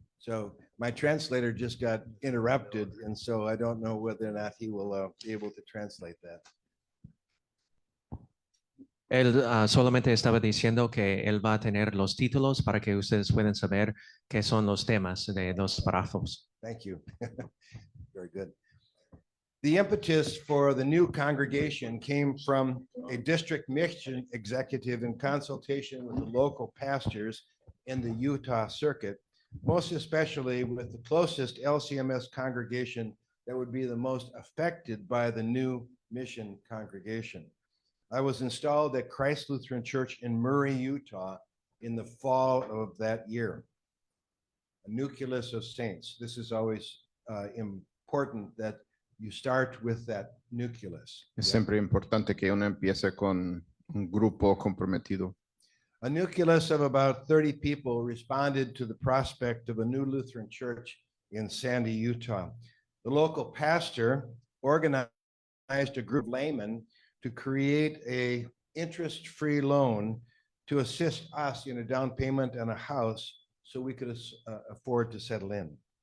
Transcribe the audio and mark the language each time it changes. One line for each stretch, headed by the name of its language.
English: So my translator just got interrupted, and so I don't know whether or not he will be able to translate that.
Spanish: Él solamente estaba diciendo que él va a tener los títulos para que ustedes puedan saber qué son los temas de los párrafos.
English: Thank you. Very good. The impetus for the new congregation came from a district mission executive in consultation with the local pastors in the Utah circuit, most especially with the closest LCMS congregation that would be the most affected by the new mission congregation. I was installed at Christ Lutheran Church in Murray, Utah in the fall of that year. A nucleus of saints. This is always important that you start with that nucleus.
Spanish: Es siempre importante que uno empiece con un grupo comprometido.
English: A nucleus of about 30 people responded to the prospect of a new Lutheran church in Sandy, Utah. The local pastor organized a group of laymen to create a interest-free loan to assist us in a down payment on a house so we could afford to settle in.